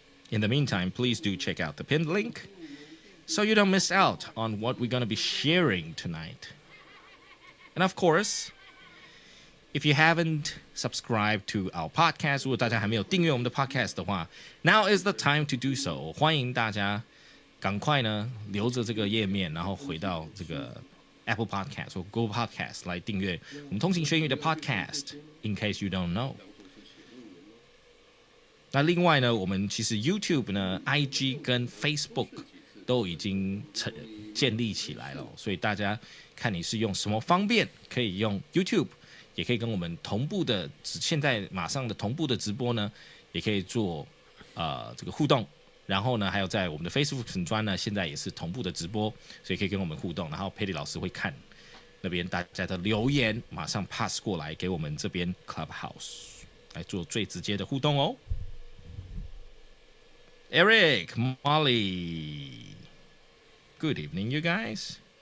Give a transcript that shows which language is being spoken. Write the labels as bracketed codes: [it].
[en] In the meantime, please do check out the pinned link so you don't miss out on what we're going to be sharing tonight. And of course, if you haven't subscribed to our podcast, [zh] 如果大家还没有订阅我们的 podcast 的话 [en] now is the time to do so. [zh] 欢迎大家赶快呢留着这个页面，然后回到这个 Apple Podcast 或 Google Podcast 来订阅我们通勤学英语的 podcast. [en] In case you don't know. [zh] 那另外呢，我们其实 YouTube 呢 IG 跟 Facebook 都已经建立起来了，所以大家看你是用什么方便，可以用 YouTube， 也可以跟我们同步的，现在马上的同步的直播呢，也可以做这个互动。然后呢，还有在我们的 Facebook 粉专呢，现在也是同步的直播，所以可以跟我们互动。然后佩里老师会看那边大家的留言，马上 pass 过来给我们这边 Clubhouse 来做最直接的互动哦。 [en] Eric, Molly, good evening, you guys.